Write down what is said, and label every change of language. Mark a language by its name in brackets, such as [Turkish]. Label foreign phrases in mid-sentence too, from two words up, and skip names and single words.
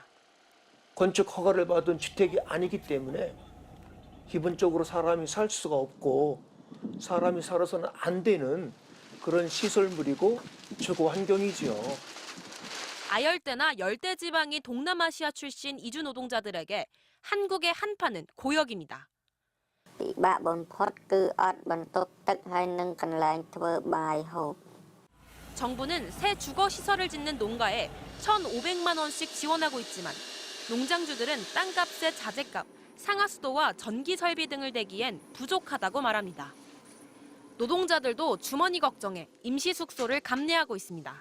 [Korean] 건축 허가를 받은 주택이 아니기 때문에 기본적으로 사람이 살 수가 없고 사람이 살아서는 안 되는 그런 시설물이고 주거 환경이지요. 아열대나 열대지방이 동남아시아 출신 이주 노동자들에게 한국의 한파는 고역입니다. [Khmer] ពិបាកបំផុតគឺអត់បន្ទប់ទឹកហើយនឹងកន្លែងធ្វើបាយហូប [Korean] 정부는 새 주거 시설을 짓는 농가에 1,500만 원씩 지원하고 있지만 농장주들은 땅값의 자재값, 상하수도와 전기 설비 등을 대기엔 부족하다고 말합니다. 노동자들도 주머니 걱정에 임시 숙소를 감내하고 있습니다.